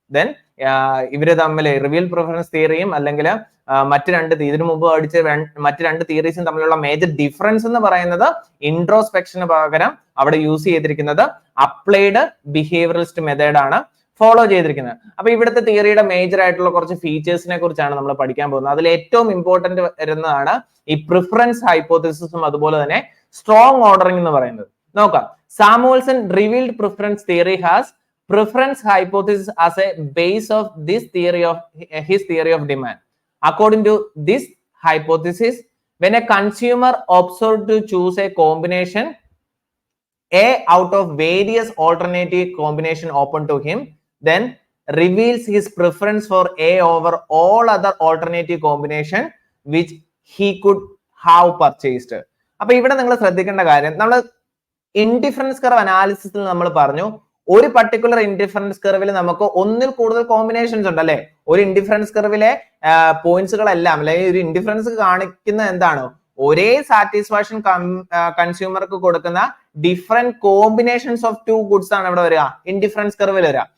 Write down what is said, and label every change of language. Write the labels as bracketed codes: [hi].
[ml] Then ഇവര് തമ്മിൽ revealed preference തിയറിയും അല്ലെങ്കിൽ മറ്റു രണ്ട് ഇതിനു മുമ്പ് പഠിച്ച മറ്റു രണ്ട് തിയറീസും തമ്മിലുള്ള മേജർ ഡിഫറൻസ് എന്ന് പറയുന്നത് ഇൻട്രോസ്പെക്ഷന് പകരം അവിടെ യൂസ് ചെയ്തിരിക്കുന്നത് അപ്ലൈഡ് ബിഹേവിയറലിസ്റ്റ് മെത്തേഡ് ആണ് ഫോളോ ചെയ്തിരിക്കുന്നത്. അപ്പൊ ഇവിടുത്തെ തിയറിയുടെ മേജർ ആയിട്ടുള്ള കുറച്ച് ഫീച്ചേഴ്സിനെ കുറിച്ചാണ് നമ്മൾ പഠിക്കാൻ പോകുന്നത്. അതിൽ ഏറ്റവും ഇമ്പോർട്ടന്റ് വരുന്നതാണ് ഈ പ്രിഫറൻസ് ഹൈപ്പോത്തിസിസും അതുപോലെ തന്നെ സ്ട്രോങ് ഓർഡറിംഗ് എന്ന് പറയുന്നത്. നോക്കാം. [en] Samuelson revealed preference theory has preference hypothesis as a base of this theory of his theory of demand. According to this hypothesis, when a consumer observed to choose a combination A out of various alternative combination open to him, then reveals his preference for A over all other alternative combination which he could have purchased. [ml] അപ്പൊ ഇവിടെ നിങ്ങൾ ശ്രദ്ധിക്കേണ്ട കാര്യം, നമ്മൾ indifference curve അനാലിസിസിൽ നമ്മൾ പറഞ്ഞു ഒരു particular indifference കർവിൽ നമുക്ക് ഒന്നിൽ കൂടുതൽ കോമ്പിനേഷൻസ് ഉണ്ട് അല്ലെ. ഒരു ഇൻഡിഫറൻസ് കർവിലെ പോയിന്റ്സുകളെല്ലാം അല്ലെങ്കിൽ ഒരു ഇൻഡിഫറൻസ് കാണിക്കുന്ന എന്താണ്, ഒരേ സാറ്റിസ്ഫാക്ഷൻ കൺസ്യൂമർക്ക് കൊടുക്കുന്ന different combinations of two goods ആണ് ഇവിടെ വരിക, ഇൻഡിഫറൻസ് കർവിൽ വരിക.